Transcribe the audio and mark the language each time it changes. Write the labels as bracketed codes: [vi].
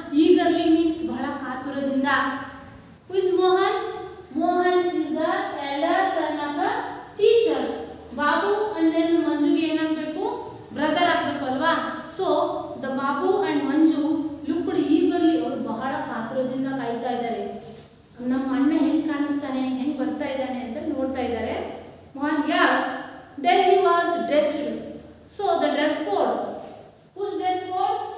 [en] Eagerly means [kn] ಬಹಳ ಕಾತುರದಿಂದ. [en] Who is Mohan? Mohan is the elder son of a teacher. [kn] Babu and then Manjuಗೆ ಏನಾಗಬೇಕು? Brother ಆಗಬೇಕು ಅಲ್ವಾ? [en] so the Babu and Manju looked eagerly, [kn] ಅವರು ಬಹಳ ಕಾತುರದಿಂದ ಕಾಯ್ತಾ ಇದ್ದಾರೆ. ನಮ್ಮ ಅಣ್ಣ ಹೆಂಗೆ ಕಾಣಿಸ್ತಾನೆ, ಹೆಂಗೆ ಬರ್ತಾ ಇದ್ದಾನೆ ಅಂತ ನೋಡ್ತಾ ಇದ್ದಾರೆ. [en] Mohan, yes, there he was dressed. So the dress code, whose dress code?